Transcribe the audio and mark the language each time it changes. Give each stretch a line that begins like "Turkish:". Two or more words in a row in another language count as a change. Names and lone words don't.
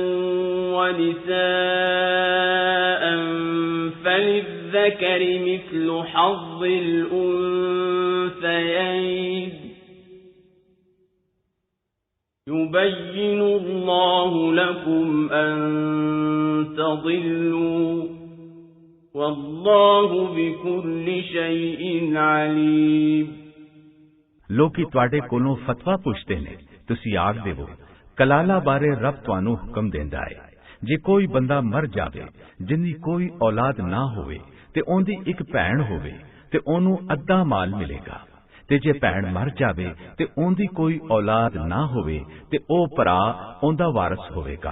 Arabic: ونساء فللذكر مثل حظ الأنثيين يبين الله لكم أن تضلوا والله بكل شيء عليم।
Punjabi: لوکی تہاڈے کولوں فتوی پچھتے نے، تسی آکھ دیوو کلالہ بارے رب تہانوں حکم دیندا ہے، جے کوئی بندہ مر جاوے جندی کوئی اولاد نہ ہووے تے اوندی اک بھین ہووے تے اونوں ادھا مال ملےگا تے جے بھین مر جاوے تے اوندی کوئی اولاد نہ ہووے تے او بھرا اوندا وارث ہووےگا.